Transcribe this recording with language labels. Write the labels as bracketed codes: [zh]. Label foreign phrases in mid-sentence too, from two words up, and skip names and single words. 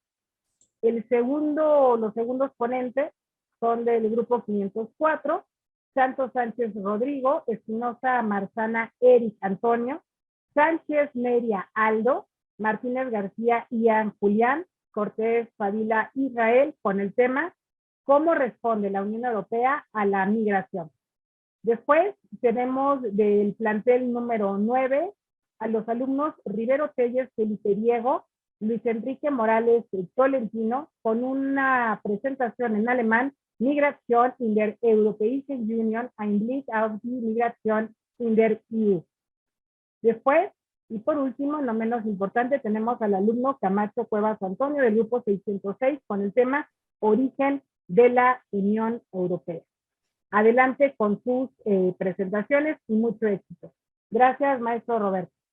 [es] Los segundos ponentes son del grupo 504, Santos Sánchez Rodrigo, Espinosa Marzana Eric Antonio, Sánchez Neria Aldo, Martínez García Ian Julián, Cortés Padilla Israel con el tema ¿Cómo responde la Unión Europea a la migración? Después tenemos del plantel número 9 a los alumnos Rivero Telles Felipe Diego, Luis Enrique Morales Tolentino con una presentación en alemán Migration in der Europäischen Union, ein Blick auf die Migration in der EU. Después, y por último, no menos importante, tenemos al alumno Camacho Cuevas Antonio del grupo 606 con el tema Origen de la Unión Europea. Adelante con sus presentaciones y mucho éxito. Gracias, maestro Roberto.